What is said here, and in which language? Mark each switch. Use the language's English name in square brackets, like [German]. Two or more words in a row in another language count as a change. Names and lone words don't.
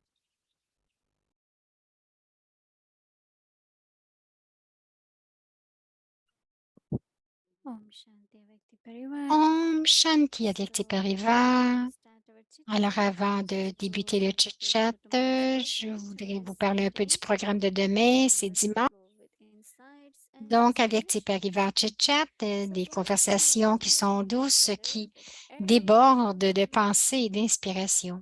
[Hindi] Om Shanti Vyakti Parivar. Om Shanti Avyakti Parivar. [French] Alors, avant de débuter le chit-chat, je voudrais vous parler un peu du programme de demain. C'est dimanche. Donc, [Hindi] Avyakti Parivar [French] chit-chat, des conversations qui sont douces, qui débordent de pensées et d'inspiration.